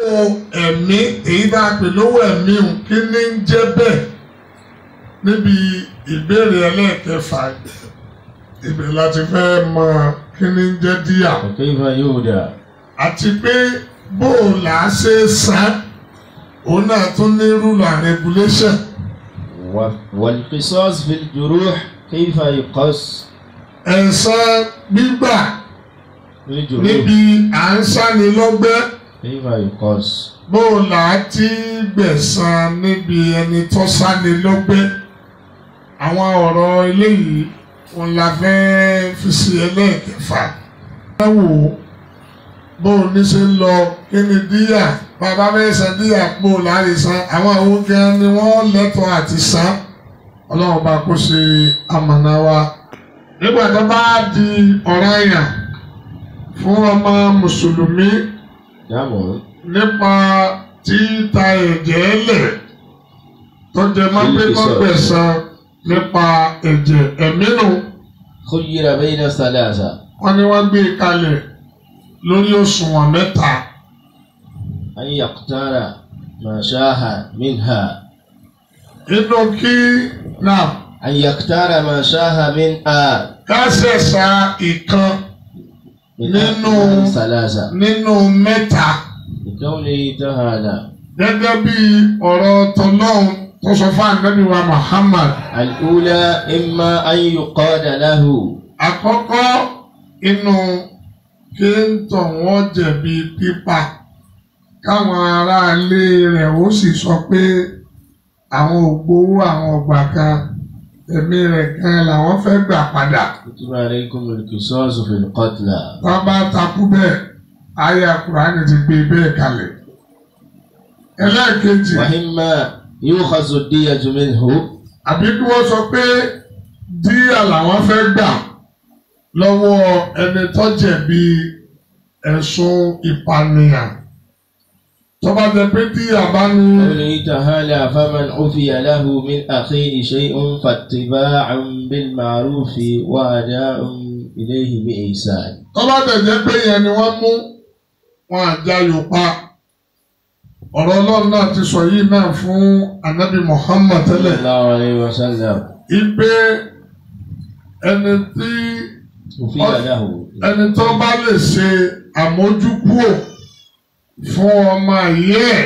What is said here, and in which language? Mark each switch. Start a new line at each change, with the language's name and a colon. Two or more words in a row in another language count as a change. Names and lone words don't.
Yoruba: ẹ̀mí èyí tá a pè lówó ẹ̀mí o kí ni ń jẹ́ bẹ́ẹ̀ níbi ìbéèrè ẹlẹ́ẹ̀kẹfà ibẹ̀ láti fẹ́ mọ kí ni ń jẹ́ díyà àti pé bó o là á ṣe san òun náà tún ní
English: rule and regulation.
Arabic: والقصاص في الجروح كيف يقص؟
Yoruba: ẹ̀san gbígbà níbi à ń sáni lọ́gbẹ́.
Arabic: كيف يقص؟
Yoruba: bó o là á ti gbẹ̀san níbi ẹni tó sáni lọ́gbẹ́. àwọn ọ̀rọ̀ eléyìí òun la fẹ́ fi sí ẹlẹ́ẹ̀kẹfà. ẹ wò ó bó o ní ṣe ń lọ kí ni díyà bàbá fẹ́ san díyà bó o láàrin san àwọn àwọn gan ni wọ́n lẹ́tọ̀ọ́ àti san ọlọ́run bá kó ṣe amọ̀nà wa. nígbà tó bá di ọ̀ranyàn fún ọmọ mùsùlùmí nípa títa ẹ̀jẹ̀ lẹ̀ tó jẹ mọ́ pé kó gbẹ̀san nípa ẹ̀jẹ̀ ẹ̀mí nù.
Arabic: خير بين ثلاثة.
Yoruba: wọ́n ní wọ́n gbé e kalẹ̀ lórí òṣùwọ̀n mẹ́ta.
Arabic: أن يختار ما شاء منها.
Yoruba: inú kí náà.
Arabic: أن يختار ما شاء منها.
Yoruba: ká ṣẹ̀ṣà ìkan nínú mẹ́ta.
Arabic: لقوله تعالى.
Yoruba: gẹ́gẹ́ bí ọ̀rọ̀ tọ́lọ́hún tó sọ fún ànábì wa Muhammad.
Arabic: الأولى إما أن يقاد له.
Yoruba: àkọ́kọ́ inú kí n tọ̀ wọ́n jẹ̀bi pípa káwọn aráalé rẹ̀ ó sì sọ pé àwọn ògbówó àwọn ọgbà kan ẹ̀mí rẹ̀ kan làwọn fẹ́ gbà padà.
Arabic: كتب عليكم القصاص في القتلى.
Yoruba: tá a bá takú bẹ́ẹ̀ àyá Kùránì ti gbé bẹ́ẹ̀ kalẹ̀. ẹlẹ́ẹ̀kejì.
Arabic: وإما يؤخذ الدية منه.
Yoruba: àbí kí wọ́n sọ pé díyà làwọn fẹ́ gbà lọ́wọ́ ẹni tó jẹ̀bi ẹ̀sùn ìpànìyàn. tó bá jẹ́ pé díyà bá ní.
Arabic: قوله تعالى فمن عفي له من أخيه شيء فاتباع بالمعروف وأداء إليه بإحسان.
Yoruba: tó bá jẹ́ pé yẹn ni wọ́n mú wọn àjàyò pa. ọ̀rọ̀ Ọlọ́run náà ti sọ yìí náà fún Ànábì Muhammad tẹ́lẹ̀.
Arabic: صلى الله عليه وسلم.
Yoruba: ìpè ẹni tí ẹni tó bá lè ṣe àmójúkúò fún ọmọ ayé ẹ̀.